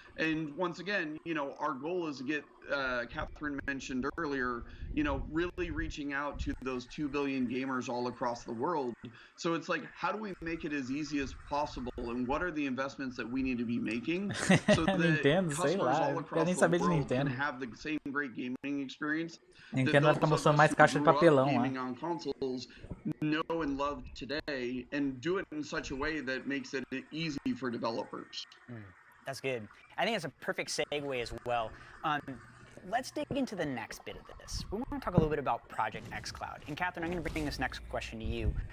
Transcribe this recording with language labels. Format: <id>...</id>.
<en>And once again, our goal is to get, Catherine mentioned earlier, really reaching out to those 2 billion gamers all across the world. So it's how do we make it as easy as possible, and what are the investments that we need to be making so that Nintendo, customers all across the world can have the same great gaming experience</en> <pt>Nintendo tá mostrando mais caixa de papelão lá.</pt> <en>On consoles know and love today, and do it in such a way that makes it easy for developers. That's good. I think it's a perfect segue as well. Let's dig into the next bit of this. We want to talk a little bit about Project X Cloud. And Catherine, I'm going to bring this next question to you.</en>